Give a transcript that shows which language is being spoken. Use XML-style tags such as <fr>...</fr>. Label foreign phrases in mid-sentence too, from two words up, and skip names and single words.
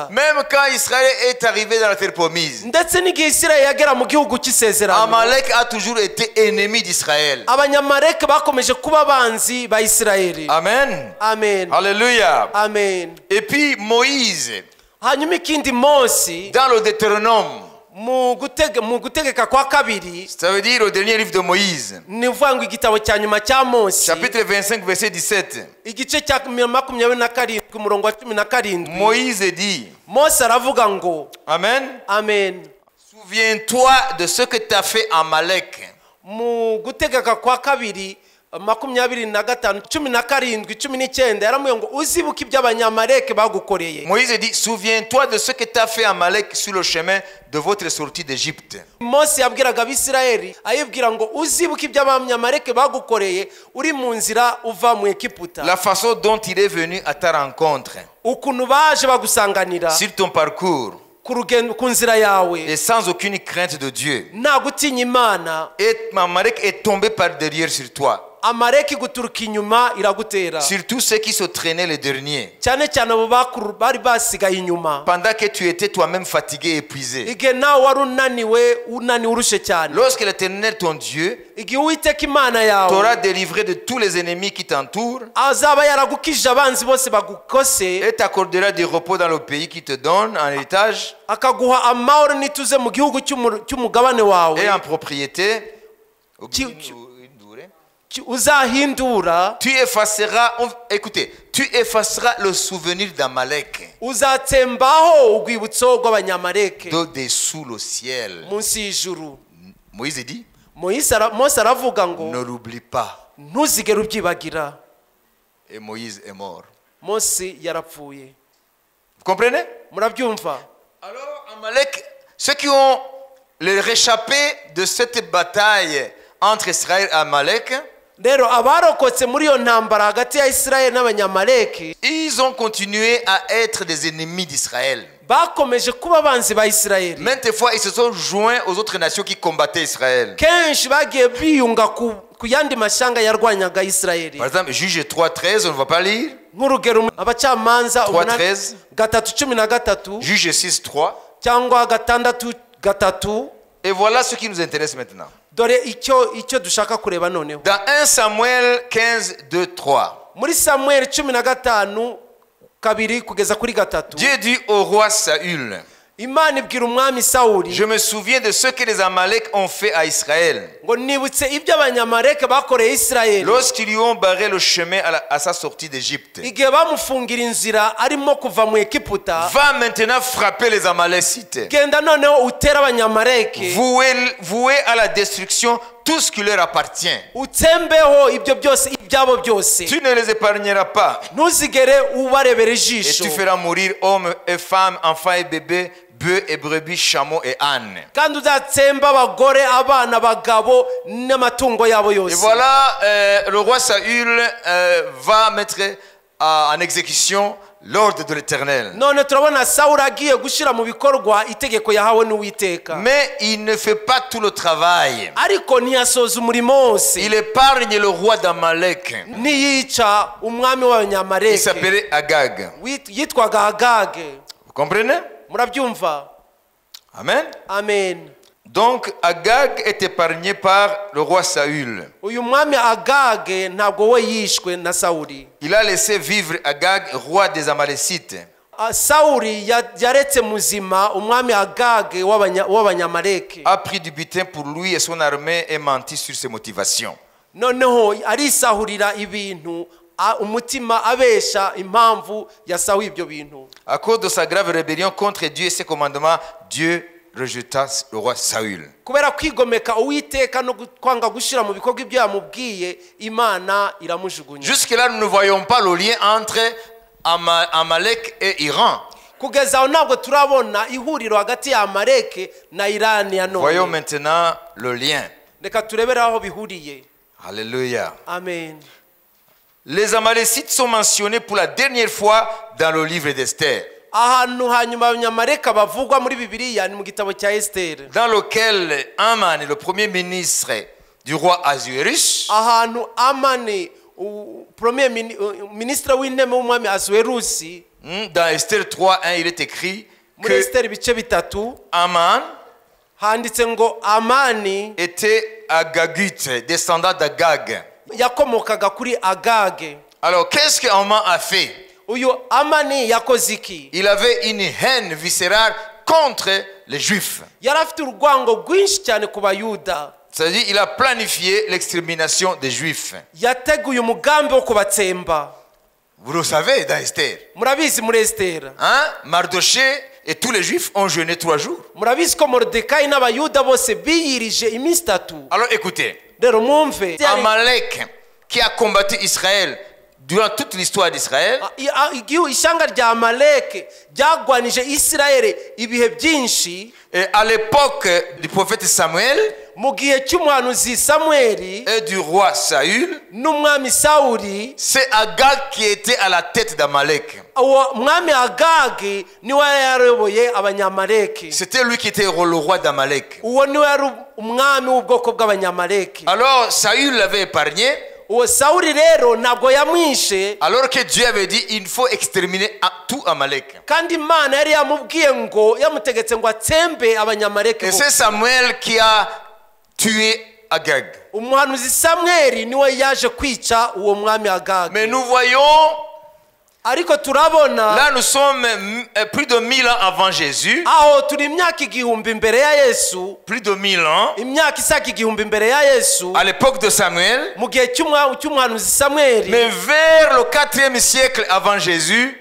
<fr>Même quand Israël est arrivé dans la terre promise,</fr> <rw>Ndetse n'igihe Isirayeli yagera mu gihugu cy'isezerano,</rw> <fr>Amalek a toujours été ennemi d'Israël.</fr> <rw>abanyamaleki bakomeje kuba abanzi ba Isirayeli. Amen. Amen. Alléluia. Amen.</rw> <fr>Et puis Moïse,</fr> <rw>Hanyuma ikindi Mose</rw> <fr>dans le Deutéronome,</fr> <rw>mu gutegeka kwa kabiri,</rw> <fr>ça veut dire au dernier livre de Moïse,</fr> <rw>ni uvuga ngo igitabo cya nyuma cya Mose,</rw> <fr>chapitre 25, verset 17,</fr> <rw>igice cya 27 umurongo wa 17,</rw> <fr>Moïse dit,</fr> <rw>Mose aravuga ngo, Amen, amen,</rw> <fr>souviens-toi de ce que t'as fait Amalek.</fr> <rw>mu gutegeka kwa kabiri 25, 17, 19 yaramubwiye ngo uzibuke ibyo abanyamaleki bagukoreye.</rw> <fr>Moïse dit, souviens-toi de ce que t'as fait Amalek sur le chemin de votre sortie d'Égypte.</fr> <rw>Mose yabwiraga Abisirayeli ayibwira ngo uzibuke ibyo abanyamaleki bagukoreye uri mu nzira uva mu Egiputa.</rw> <fr>La façon dont il est venu à ta rencontre,</fr> <rw>Ukuntu baje bagusanganira</rw> <fr>sur ton parcours,</fr> <rw>ku nzira yawe,</rw> <fr>et sans aucune crainte de Dieu.</fr> <rw>nta gutinya Imana.</rw> <fr>Et Amalek est tombé par derrière sur toi.</fr> <rw>Amaleki guturuka inyuma iragutera,</rw> <fr>Surtout ceux qui se traînaient les derniers.</fr> <rw>cyane cyane abo bakuru bari basigaye inyuma,</rw> <fr>Pendant que tu étais toi-même fatigué et épuisé.</fr> <rw>igihe nawe wari unaniwe urushe cyane.</rw> <fr>Lorsque l'Éternel ton Dieu</fr> <rw>Igihe Uwiteka Imana yawe</rw> <fr>t'aura délivré de tous les ennemis qui t'entourent</fr> <rw>azaba yaragukijije abanzi bose bagukose,</rw> <fr>et t'accordera du repos dans le pays qui te donne en héritage</fr> <rw>akaguha amahoro n'ituze mu gihugu cy'umugabane wawe,</rw> <fr>et en propriété,</fr> <rw>uzahindura,</rw> <fr>tu effaceras, tu effaceras le souvenir d'Amalek</fr> <rw>uzatsembaho urwibutso rw'abanyamaleki</rw> <fr>de dessous le ciel.</fr> <rw>munsi y'ijuru.</rw> <fr>Moïse dit,</fr> <rw>Mose aravuga ngo</rw> <fr>ne l'oublie pas.</fr> <rw>ntuzigere ubyibagira.</rw> <fr>Et Moïse est mort.</fr> <rw>Mose yarapfuye.</rw> <fr>Vous comprenez?</fr> <rw>Murabyumva?</rw> <fr>Alors Amalek, ceux qui ont les réchappés de cette bataille entre Israël et Amalek,</fr> <rw>Rero abarokotse muri iyo ntambara hagati ya Isirayeli n'abanyamaleki,</rw> <fr>ils ont continué à être des ennemis d'Israël.</fr> <rw>bakomeje kuba abanzi ba Isirayeli.</rw> <fr>Maintes fois, ils se sont joints aux autres nations qui combattaient Israël.</fr> <rw>Kenshi bagiye biyunga ku yandi mashyanga yarwanyaga Isirayeli.</rw> <fr>Par exemple, Juge 3.13, on ne va pas lire.</fr> <rw>Nk'urugero Abacamanza 3:13, 3:13,</rw> <fr>Juge 6.3.</fr> <rw>cyangwa 6:3.</rw> <fr>Et voilà ce qui nous intéresse maintenant.</fr> <rw>Dore icyo dushaka kureba noneho.</rw> <fr>Dans 1 Samuel 15:2-3,</fr> <rw>Muri Samuel 15 2 kugeza kuri 3.</rw> <fr>Dieu dit au roi Saül,</fr> <rw>Imana ibwira umwami Sawuli,</rw> <fr>je me souviens de ce que les Amalek ont fait à Israël</fr> <rw>ngo nibutse ibyo abanyamaleki bakoreye Isirayeli</rw> <fr>lorsqu'ils lui ont barré le chemin à sa sortie d'Égypte.</fr> <rw>igihe bamufungira inzira arimo kuva mu Egiputa.</rw> <fr>Va maintenant frapper les Amalécites,</fr> <rw>Genda noneho utera abanyamaleki,</rw> <fr>vouer à la destruction tout ce qui leur appartient.</fr> <rw>utsembeho ibyo byose ibyabo byose,</rw> <fr>Tu ne les épargneras pas.</fr> <rw>ntuzigere ubarebera</rw> <fr>Et</fr> <rw>ijisho,</rw> <fr>tu feras mourir hommes et femmes, enfants et bébés, bœufs et brebis, chameaux et ânes.</fr> <rw>kandi uzatsemba abagore, abana, abagabo n'amatungo yabo</rw> <fr>Et</fr> <rw>yose.</rw> <fr>voilà, le roi Saül va mettre en exécution l'ordre de l'Éternel.</fr> <rw>None turabona Sawuli agiye gushyira mu bikorwa itegeko yahawe n'Uwiteka,</rw> <fr>Mais il ne fait pas tout le travail.</fr> <rw>ariko ntiyasoza umurimo wose.</rw> <fr>Il épargne le roi d'Amalek.</fr> <rw>Ntiyica umwami</rw> <fr>Il</fr> <rw>w'abanyamaleki</rw> <fr>s'appelait Agag.</fr> <rw>yitwaga Agage.</rw> <fr>Vous comprenez?</fr> <rw>Murabyumva? Amen. Amen.</rw> <fr>Donc Agag est épargné par le roi Saül.</fr> <rw>Uyu mwami Agage ntabwo we yishwe na Sawuli.</rw> <fr>Il a laissé vivre Agag, roi des Amalécites.</fr> <rw>Sawuli yaretse muzima umwami Agage w'abanyamaleki,</rw> <fr>A pris du butin pour lui et son armée et menti sur ses motivations.</fr> <rw>noneho arisahurira ibintu umutima abesha impamvu yasahuye ibyo bintu.</rw> <fr>À cause de sa grave rébellion contre Dieu et ses commandements, Dieu rejeta le roi Saül.</fr> <rw>Kubera kwigomeka Uwiteka no kwanga gushira mu bikorwa ibyo yamubwiye, Imana iramujugunya.</rw> <fr>Jusque-là, nous ne voyons pas le lien entre Amalek et Iran.</fr> <rw>Kugeza aho ntabwo turabona ihuriro hagati ya Amaleki na Irani ya none.</rw> <fr>Voyons maintenant le lien.</fr> <rw>Reka turebere aho bihuriye. Alléluia. Amen.</rw> <fr>Les Amalécites sont mentionnés pour la dernière fois dans le livre d'Esther,</fr> <rw>Ahantu hanyuma abanyamaleka bavugwa muri Bibiliya ni mu gitabo cya Esther.</rw> <fr>dans lequel Aman, le premier ministre du roi Ahasuerus,</fr> <rw>Ahantu Amani</rw> <fr>premier ministre</fr> <rw>w'intebe w'umwami Ahasuwerusi,</rw> <fr>dans Esther 3:1, il est écrit</fr> <rw>muri</rw> <fr>que</fr> <rw>Esther ibice bitatu</rw> <fr>Aman</fr> <rw>handitse ngo Amani</rw> <fr>était Agagite, descendant d'Agag.</fr> <rw>yakomokaga kuri Agage.</rw> <fr>Alors, qu'est-ce que Aman a fait?</fr> <rw>Uyu Amani yakoze iki?</rw> <fr>Il avait une haine viscérale contre les Juifs.</fr> <rw>Yari afite urwango rwinshi cyane ku Bayuda.</rw> <fr>C'est-à-dire, il a planifié l'extermination des Juifs.</fr> <rw>Yateguye umugambi wo kubatsemba.</rw> <fr>Vous le savez dans Esther.</fr> <rw>Murabizi muri Esther.</rw> <fr>Hein? Mardoché et tous les Juifs ont jeûné 3 jours.</fr> <rw>Murabizi ko Moridekayi n'Abayuda bose biyirije iminsi 3.</rw> <fr>Alors écoutez,</fr> <rw>Rero mwumve.</rw> <fr>Amalek qui a combattu Israël durant toute l'histoire d'Israël,</fr> <rw>Ishyanga rya Amaleki ryagwanije Isirayeli ibihe byinshi.</rw> <fr>et à l'époque du prophète Samuel</fr> <rw>Mu gihe cy'umuhanuzi Samweli</rw> <fr>et du roi Saül,</fr> <rw>n'umwami Sawuli,</rw> <fr>c'est Agag qui était à la tête d'Amalek.</fr> <rw>uwo mwami Agagi niwe yayoboye abanyamaleki.</rw> <fr>C'était lui qui était le roi d'Amalek.</fr> <rw>Uwo niwe yari umwami w'ubwoko bw'abanyamaleki.</rw> <fr>Alors Saül l'avait épargné,</fr> <rw>Uwo Sawuli rero ntabwo yamwishe,</rw> <fr>alors que Dieu avait dit il faut exterminer tout Amalek.</fr> <rw>kandi Imana yari yamubwiye ngo yamutegetse ngo atsembe abanyamaleki.</rw> <fr>Et c'est Samuel qui a tué Agag.</fr> <rw>Umuhanuzi Samweli niwe yaje kwica uwo mwami Agagi.</rw> <fr>Mais nous voyons,</fr> <rw>Ariko turabona</rw> <fr>là nous sommes plus de 1000 ans avant Jésus,</fr> <rw>aho turi imyaka igihumbi imbere ya Yesu,</rw> <fr>plus de 1000 ans,</fr> <rw>imyaka isaga igihumbi imbere ya Yesu,</rw> <fr>à l'époque de Samuel,</fr> <rw>mu gihe cy'umuhanuzi Samweli.</rw> <fr>mais vers le 4e siècle avant Jésus,</fr>